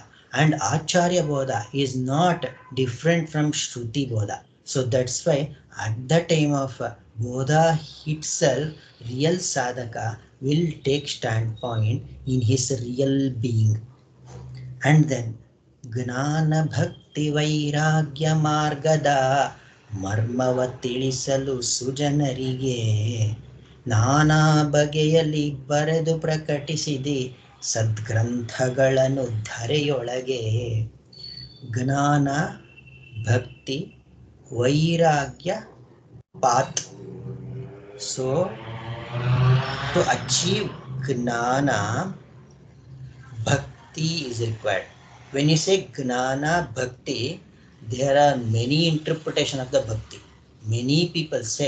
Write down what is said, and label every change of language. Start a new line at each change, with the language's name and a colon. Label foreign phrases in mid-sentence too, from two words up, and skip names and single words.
English: And Acharya bodha is not different from Shruti bodha. So that's why at the time of bodha itself, real sadhaka will take standpoint in his real being. And then
Kannada: ಜ್ಞಾನ ಭಕ್ತಿ ವೈರಾಗ್ಯ ಮಾರ್ಗದ ಮರ್ಮವ ತಿಳಿಸಲು ಸುಜನರಿಗೆ ನಾನಾ ಬಗೆಯಲ್ಲಿ ಬರೆದು ಪ್ರಕಟಿಸಿದೆ ಸದ್ಗ್ರಂಥಗಳನ್ನು ಧರೆಯೊಳಗೆ. ಜ್ಞಾನ ಭಕ್ತಿ ವೈರಾಗ್ಯ path.
English: So to achieve gnana, bhakti is required. When you say
Kannada: ಜ್ಞಾನ ಭಕ್ತಿ,
English: there are many interpretations of the bhakti. Many people say